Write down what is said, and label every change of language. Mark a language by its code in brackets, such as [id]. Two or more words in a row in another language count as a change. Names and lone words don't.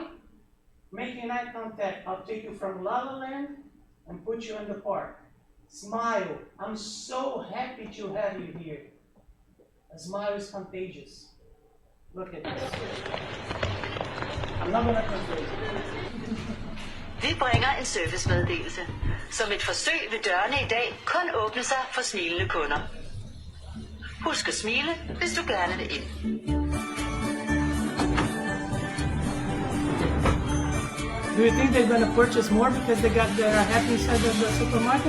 [en] Making eye contact, I'll take you from La La Land and put you in the park. Smile. I'm so happy to have you here. A smile is contagious. Look at this. I'm not going to translate it. [da] Vi bringer en servicemeddelelse. Som et forsøg vil dørene i dag kun åbne sig for smilende kunder. Husk at smile, hvis du gerne vil ind. [en] Do you think they're going to purchase more because they got their happy inside of the supermarket?